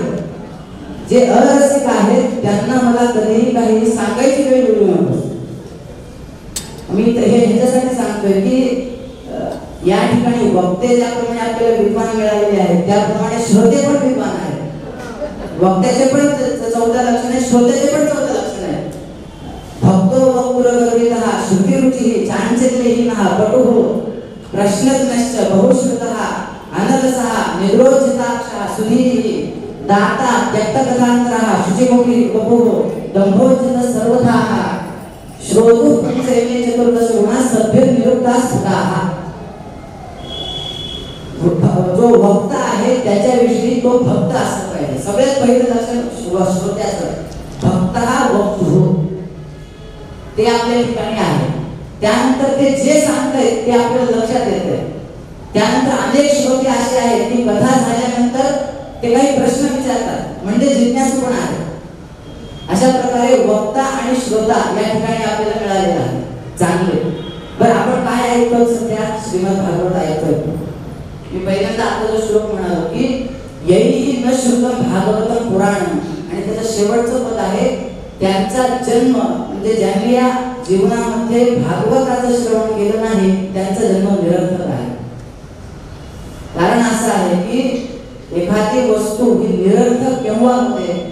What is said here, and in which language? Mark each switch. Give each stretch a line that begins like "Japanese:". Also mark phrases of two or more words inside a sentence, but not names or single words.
Marathi: जे अरसिक आहेत त्यांना मला कधीही काही सांगायची वेळ येऊ नको. मी हे ह्याच्यासाठी सांगतोय की या ठिकाणी वक्ते ज्याप्रमाणे आपल्याला विद्वान मिळालेले आहेत त्याप्रमाणे श्रोते पण विद्वान आहेत. वक्त्याचे पण 14 लक्षण आहे, श्रोत्याचे पण 14 लक्षण आहे.
Sanskrit: भक्तो वक्पुरगर्वितः श्रुतिरुचिः चांचल्यहीनः पटुः प्रश्नज्ञश्च बहुश्रुतः अनलसः निद्रोचिताक्षः सुधीः दाता त्यक्तकथान्तरः शुचिमुखी वपुः दम्भोचितः सर्वथाः श्रोतुः पंचमे चतुर्दश गुणाः सभ्यनिरुक्ताः स्फुटाः.
Marathi: जो वक्ता आहे त्याच्याविषयी तो भक्त असला पाहिजे. सगळ्यात पहिलं लक्षण श्रोत्याचं, भक्त हा वक्तृ ते आपल्या ठिकाणी आहे. त्यानंतर ते जे सांगतायत ते आपल्याला लक्षात येते. त्यानंतर अनेक श्रोते असे आहेत की कथा झाल्यानंतर ते काही प्रश्न विचारतात, म्हणजे जिज्ञासू पण आहे. अशा प्रकारे वक्ता आणि श्रोता या ठिकाणी आपल्याला मिळालेला आहे. चांगले. बरं, आपण काय ऐकतो सध्या? श्रीमद भागवत ऐकतोय. मी पहिल्यांदा आता जो श्लोक म्हणालो की
Sanskrit: यैहि न श्रुतं भागवतं पुराणं,
Marathi: आणि त्याचं शेवटचं पद आहे त्यांचा जन्म म्हणजे ज्यांनी या जीवनामध्ये भागवताचं श्रवण केलं नाही त्यांचा जन्म निरर्थक आहे. कारण असं आहे की एखादी वस्तू ही निरर्थक केव्हा होते?